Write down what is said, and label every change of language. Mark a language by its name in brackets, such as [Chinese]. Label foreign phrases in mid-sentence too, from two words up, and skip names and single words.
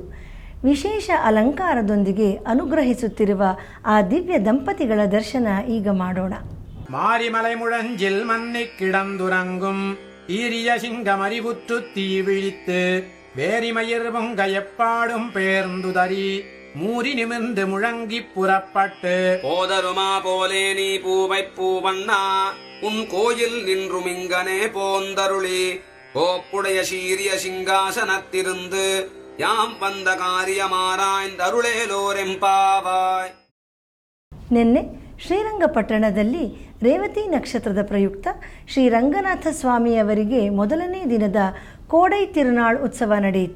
[Kannada] ವಿಶೇಷ ಅಲಂಕಾರದೊಂದಿಗೆ ಅನುಗ್ರಹಿಸುತ್ತಿರುವ ಆ ದಿವ್ಯ ದಂಪತಿಗಳ ದರ್ಶನ ಈಗ ಮಾಡೋಣ. [Tamil] மாரிமலை முழஞ்சில் மன்னி கிடந்துறங்கும் ஈரிய சிங்கமறிவுற்று தீ விழித்து வேரிமயிர் பொங்க எப்பாடும் பேர்ந்துதறி மூறி நிமிர்ந்து முழங்கி புறப்பட்டு போதருமா போலே நீ பூவை பூவண்ணா உன் கோயில் நின்றும் இங்கனே போந்தருளி கோப்புடைய சீரிய சிங்காசனத்திருந்து யாம் வந்த காரியமாராய்ந்தருளேலோரெம்பாவாய். [Kannada] ನಿನ್ನೆ ಶ್ರೀರಂಗಪಟ್ಟಣದಲ್ಲಿ ರೇವತಿ ನಕ್ಷತ್ರದ ಪ್ರಯುಕ್ತ ಶ್ರೀ ರಂಗನಾಥ ಸ್ವಾಮಿಯವರಿಗೆ ಮೊದಲನೇ ದಿನದ ಕೋಡೈ ತಿರುನಾಳ್ ಉತ್ಸವ ನಡೆಯಿತು.